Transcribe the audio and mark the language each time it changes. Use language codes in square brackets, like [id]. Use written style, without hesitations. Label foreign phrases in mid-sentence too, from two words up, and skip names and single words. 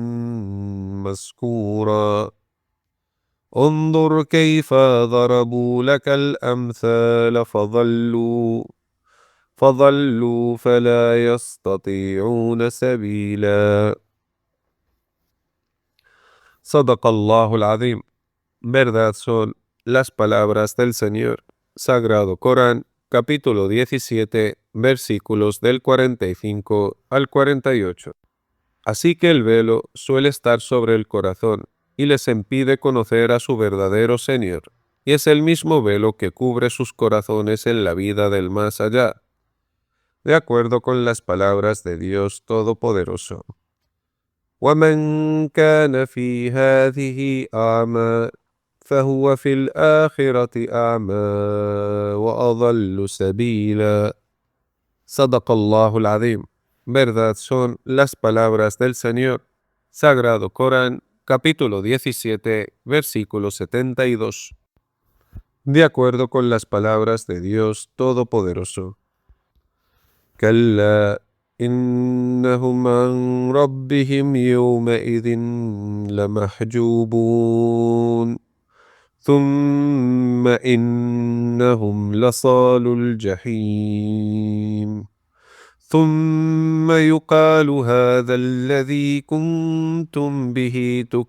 [ar] مسكورا انظر كيف ضربوا لك الأمثال فضلوا فلا يستطيعون سبيلا. صدق الله العظيم. [es] Verdad son las palabras del Señor. Sagrado Corán, capítulo 17, versículos del 45 al 48. Así que el velo suele estar sobre el corazón y les impide conocer a su verdadero Señor, y es el mismo velo que cubre sus corazones en la vida del más allá, de acuerdo con las palabras de Dios Todopoderoso. [ar] وَمَنْ كَانَ فِي هَذِهِ أَعْمَى فهو في الآخرة أعمى وأضل سبيلا. صدق الله العظيم. [es] Verdad son las palabras del Señor. Sagrado Corán, capítulo 17, versículo 72. De acuerdo con las palabras de Dios Todopoderoso. [ar] كلا إنهم عن ربهم يومئذ لمحجوبون ثم إنهم لصالو الجحيم ثم يقال هذا الذي كنتم به